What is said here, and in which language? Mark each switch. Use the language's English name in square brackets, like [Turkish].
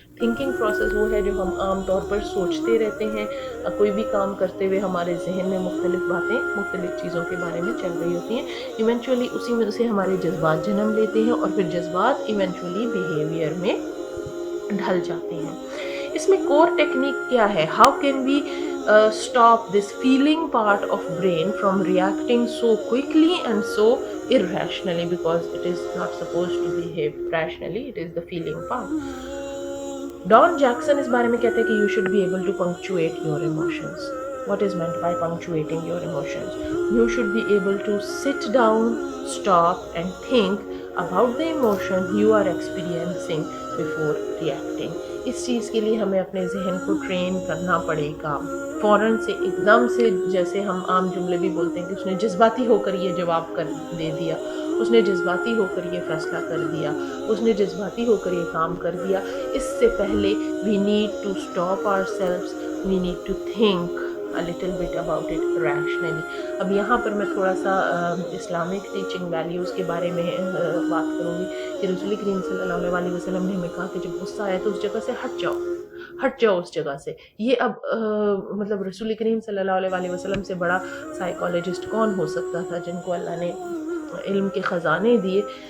[Urdu] Thinking process وہ ہے جو ہم عام طور پر سوچتے رہتے ہیں. کوئی بھی کام کرتے ہوئے ہمارے ذہن میں مختلف باتیں مختلف چیزوں کے بارے میں چل رہی ہوتی ہیں. ایونچولی اسی میں سے ہمارے جذبات جنم لیتے ہیں، اور پھر جذبات ایونچولی بیہیویئر میں ڈھل جاتے ہیں. اس میں کور ٹیکنیک کیا ہے؟ [English] How can we stop this feeling part of brain from reacting so quickly and so irrationally, because it is not supposed to behave rationally, it is the feeling part. [Urdu] Dawn Jackson اس بارے میں کہتے ہیں کہ [English] you should be able to punctuate your emotions. What is meant by punctuating your emotions? You should be able to sit down, stop and think about the emotion you are experiencing before reacting. [Urdu] اس چیز کے لیے ہمیں اپنے ذہن کو train کرنا پڑے گا. فوراً سے ایک دم سے جیسے ہم عام جملے بھی بولتے ہیں کہ اس نے جذباتی ہو کر یہ جواب کر دے دیا، اس نے جذباتی ہو کر یہ فیصلہ کر دیا، اس نے جذباتی ہو کر یہ کام کر دیا. اس سے پہلے [English] we need to stop ourselves, we need to think a little bit about it rationally. [Urdu] اب یہاں پر میں تھوڑا سا اسلامک ٹیچنگ ویلیوز کے بارے میں بات کروں گی کہ رسول کریم صلی اللہ علیہ وسلم نے ہمیں کہا کہ جب غصہ آئے تو اس جگہ سے ہٹ جاؤ اس جگہ سے. یہ اب مطلب رسول کریم صلی اللہ علیہ وسلم سے بڑا سائیکالوجسٹ کون ہو سکتا تھا جن کو اللہ نے علم کے خزانے دیے.